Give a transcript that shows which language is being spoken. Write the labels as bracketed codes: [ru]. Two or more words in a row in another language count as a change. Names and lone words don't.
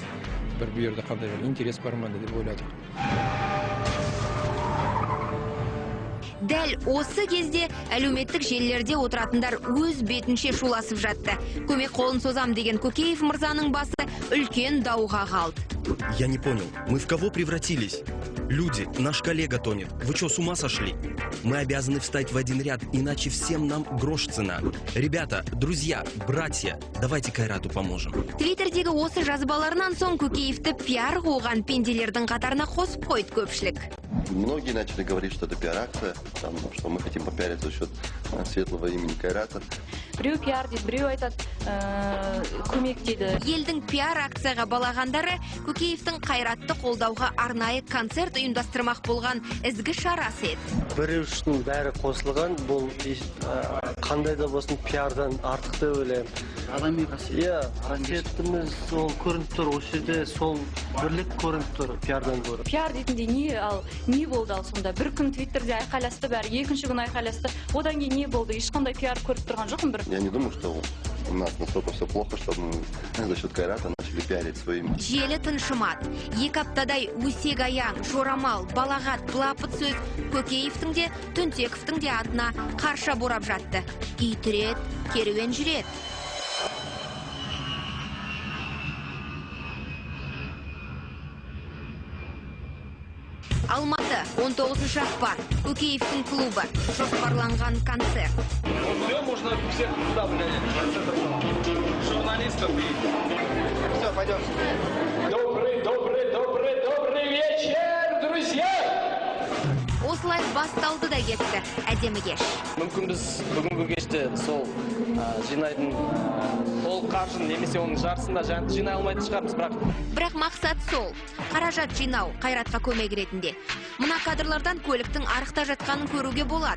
[kk] Бір бұйырды қандай интерес бар ма деп ойладық. Дәл осы кезде әлеуметтік желілерде отыратындар өз бетінше шуласып жатты. Көмек қолын созам деген Көкеев мырзаның басы үлкен дауға қалды. [ru] Я не понял, мы в кого превратились? Люди, наш коллега тонет. Вы что, с ума сошли? Мы обязаны встать в один ряд, иначе всем нам грош цена. Ребята, друзья, братья, давайте Кайрату поможем. [kk] Твиттердегі осы жазбаларынан соң Көкеевті пиар қуған пенделердің қатарына қосып қойды көпшілік. [ru] Многие начали говорить, что это пиар-акция, что мы хотим попиариться за счет светлого имени Кайрата. [kk] Біреу пиар дейді, біреу айтады, көмек дейді. Елдің пиар акцияға балағандары Көкеевтің Қайратты қолдауға арнайы концерт ұйымдастырмақ болған ізгі шарасы еді. Біреу үшін бәрі қосылған, бұл қандай да болсын пиардан артық деп ойлаймын. Адами қасиет. Иә, қасиетіміз сол көрініп тұр, осы жерде сол бірлік көрініп тұр пиардан гөрі. Пиар дейтінде не болды ал сонда? Бір күн Твиттерде айқайласты бәрі, екінші күн айқайласты. Одан кейін не болды? Ешқандай пиар көріп тұрған жоқпын бір. [ru] Я не думаю, что у нас настолько все плохо, что мы за счет Кайрата начали пиарить своим. [kk] Желі тыншымады. 2 аптадай өсек аяң, жорамал, балағат, былапыт сөз Көкеевтің де, Түнтековтің де атына қарша борап жатты. Итірет, керуен жүрет. Алматы, 19 ақпан, Көкеевтің клубы, жоспарланған концерт. [ru] Все, можно всех туда, журналистов и... Все, пойдем. Добрый вечер, друзья! [kk] Осылай басталды да кетті, әдемі кеш. Мүмкін біз бүгінгі кеште сол жинайтын ол қаржын немесе оның жарысында жинай алмайтын шығармыз, бірақ мақсат сол. Қаражат жинау Қайратқа көмек ретінде. Мына кадрлардан көліктің арықта жатқанын көруге болады.